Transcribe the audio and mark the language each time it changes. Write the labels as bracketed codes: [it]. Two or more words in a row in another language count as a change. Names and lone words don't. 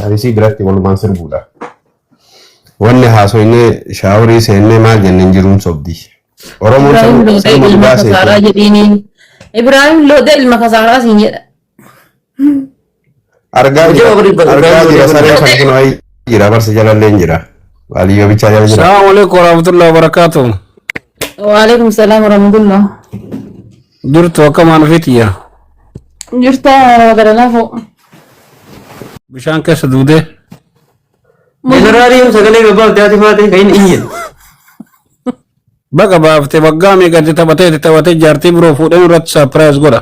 [om] Ani si biratti walumaan sirbuudha. Wanni haasofne shaaworii seennee maal jenneen jiruun sobdi. Oromoon Ibrahim ilma kasaaraa jedhiiniin. Ibrahim loodee ilma kasaaraa siin jedha. Argaa jira saree kan kun wayi jira barsa jalallee jira. Waaliyyoo bichaa jala jira. [ar] السلام عليكم ورحمة الله وبركاته. وعليكم السلام ورحمة الله. [om] Durtu akkam fitiya. Jirta gara laafoo. Bishaan keessa duudee. Jeneraaliin sagalee gabaabdee ati faate kan inni iyye. Baga baaftee waggaa meeqatti taphatee jaartii biroo fuudhee irratti saapiraayis godha.